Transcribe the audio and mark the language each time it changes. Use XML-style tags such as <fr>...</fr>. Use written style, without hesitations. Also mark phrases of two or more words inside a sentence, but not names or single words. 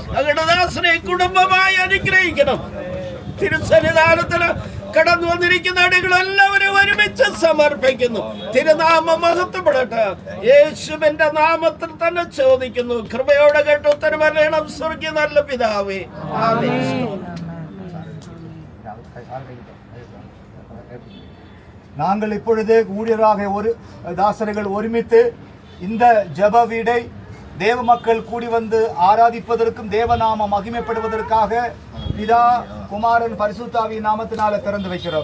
<ml>അങ്ങയുടെ ദാസനെ കുടുംബമായി അനുഗ്രഹിക്കണം. തിരുസന്നിധാനത്തിന് കടന്നു വന്നിരിക്കുന്ന അടികളെല്ലാവരും ഒരുമിച്ച് സമർപ്പിക്കുന്നു. തിരുനാമം മഹത്വപ്പെടട്ടെ. യേശുവിന്റെ നാമത്തിൽ തന്നെ ചോദിക്കുന്നു. കൃപയോടെ കേട്ട് ഉത്തരം അറിയണം സ്വർഗീയ നല്ല പിതാവേ. ആമേൻ.</ml> <ta>நாங்கள் இப்பொழுது ஊழியராக ஒரு தாசர்கள் ஒருமித்து இந்த ஜெப வீடை தேவ மக்கள் கூடி வந்து ஆராதிப்பதற்கும் தேவநாமம் மகிமைப்படுவதற்காக பிதா குமாரன் பரிசுத்தாவியின் நாமத்தினால திறந்து வைக்கிறோம்.</ta>